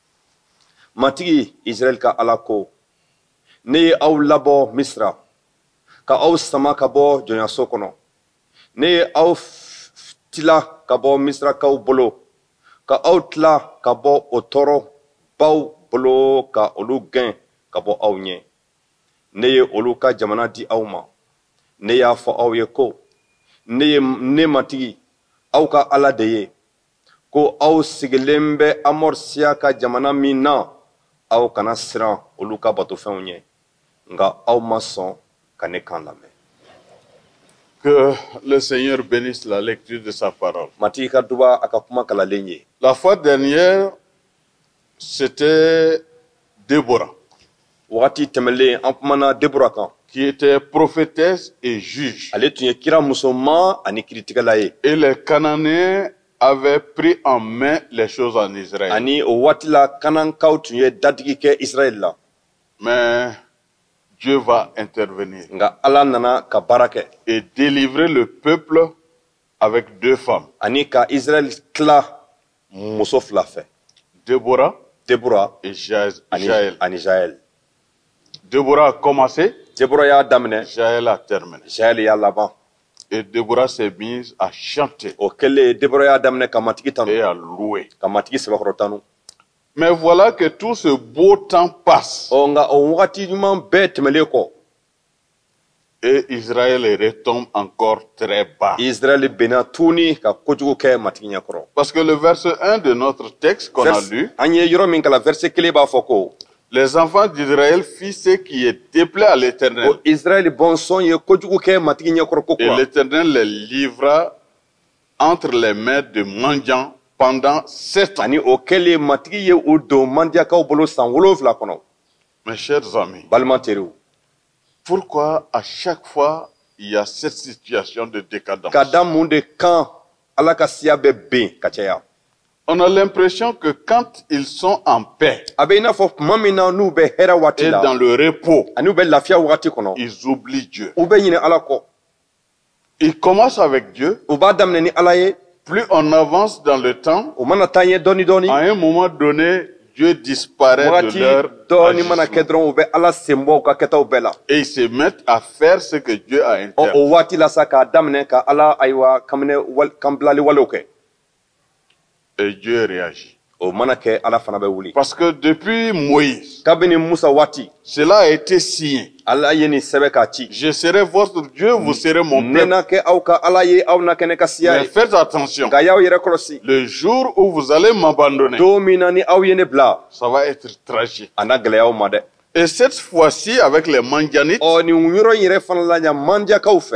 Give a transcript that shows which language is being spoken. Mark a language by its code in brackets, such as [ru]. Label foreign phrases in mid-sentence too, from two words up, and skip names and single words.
[bm] matigi Israɛli ka Ala ko ne ye aw labɔ Misira ka aw sama ka bɔ jɔnyaso kɔnɔ ne ye aw tila ka bɔ Misirakaw bolo ka aw tila ka bɔ o tɔɔrɔbaw bolo ka olu gɛn ka bɔ aw ɲɛ ne ye olu ka jamana di aw ma ne y'a fɔ aw ye ko ne matigi aw ka Ala de ye ko aw sigilen bɛ Amɔrisiya ka jamana min na aw kana siran olu ka batofɛnw ɲɛ nga aw ma sɔn ka ne kan lamɛn. [fr] Que le Seigneur bénisse la lecture de sa parole. [bm] Matigi ka duba a ka kuma kalalen ye. [fr] La fois dernière, c'était Déborah, [bm] Wagati tɛmɛlen an kumana Debora kan. [fr] qui était prophétesse et juge. [bm] Ale tun ye kira musoman ani kiritigɛla ye. [fr] Et les Cananéens avaient pris en main les choses en Israël. [bm] Ani o waati la Kanankaw tun ye dadigi kɛ Israɛl la. [fr] Mais Dieu va intervenir [bm] Nga Ala nana ka baara kɛ. [fr] et délivrer le peuple avec deux femmes. [bm] Ani ka Israɛl tila muso fila fɛ. [fr] Déborah [bm] Debora [fr] et Jaël. [bm] ani Jaël. [fr] Déborah a commencé, [bm] Debora y'a daminɛ, [fr] Jaël a terminé. [bm] Jaël y'a laban. [fr] Et Déborah s'est mise à chanter [bm] O kɛlen Debora y'a daminɛ ka matigi tanu, [fr] et à louer. [bm] ka matigi sɛbɛkɔrɔ tanu. [fr] Mais voilà que tout ce beau temps passe [bm] Nga o wagati ɲuman bɛɛ tɛmɛlen kɔ, [fr] et Israël retombe encore très bas. [bm] Israël benna tuguni ka kojugu kɛ matigi ɲɛkɔrɔ. [fr] Parce que le verset 1 de notre texte qu'on a lu, [bm] An ye yɔrɔ min kalan verset 1 b'a fɔ ko [fr] les enfants d'Israël firent ce qui est déplaît à l'Éternel. [bm] o Israël bɔnsɔn ye kojugu kɛ matigi ɲɛkɔrɔ ko [fr] Et [bm] kura. [fr] l'Éternel les livra entre les mains de mendiants pendant 7 ans. [bm] Ani o kɛlen matigi ye o don mandiyakaw bolo san 7 kɔnɔ. [fr] Mes chers amis, [bm] Balima teriw, [fr] pourquoi à chaque fois il y a cette situation de décadence? [bm] ka da mun de kan Ala ka siya bɛ ben ka caya. [fr] On a l'impression que quand ils sont en paix [bm] A bɛ i n'a fɔ tuma min na n'u bɛ hɛrɛ waati [fr] et la dans le repos, [bm] ani u bɛ lafiya wagati kɔnɔ, [fr] ils oublient Dieu. [bm] u bɛ ɲinɛ Ala kɔ. [fr] Ils commencent avec Dieu. [bm] U b'a daminɛ ni Ala ye, [fr] Plus on avance dans le temps, [bm] u mana taa ɲɛ dɔɔni dɔɔni, [fr] à un moment donné, Dieu disparaît de [bm] wagati [fr] leur [bm] dɔɔni mana kɛ [fr] agissement. [bm] dɔrɔn u bɛ Ala sen bɔ u ka kɛtaw bɛɛ la. [fr] Et ils se mettent à faire ce que Dieu a [bm] O [fr] interdit. [bm] waati la sa k'a daminɛ ka Ala ayiwa kanbilali walew kɛ. [fr] Et Dieu réagit. [bm] O mana kɛ Ala fana bɛ wuli. [fr] Parce que depuis Moïse, [bm] Kabini Musa waati, [fr] cela a été signé. [bm] Ala ye nin sɛbɛn k'a ci. [fr] Je serai votre Dieu, vous serez mon [bm] Ne [fr] peuple. [bm] na kɛ aw ka Ala ye, aw na kɛ ne ka siya [fr] Mais [bm] ye. [fr] faites attention. [bm] Nka y'aw yɛrɛ kɔlɔsi. [fr] Le jour où vous allez m'abandonner, [bm] Don min na ni aw ye ne bila, [fr] ça va être tragique. [bm] a na gɛlɛya aw ma dɛ. [fr] Et cette fois-ci, avec les Mandianites, [bm] Ɔ nin yɔrɔ in yɛrɛ fana la ɲa mandiyakaw fɛ.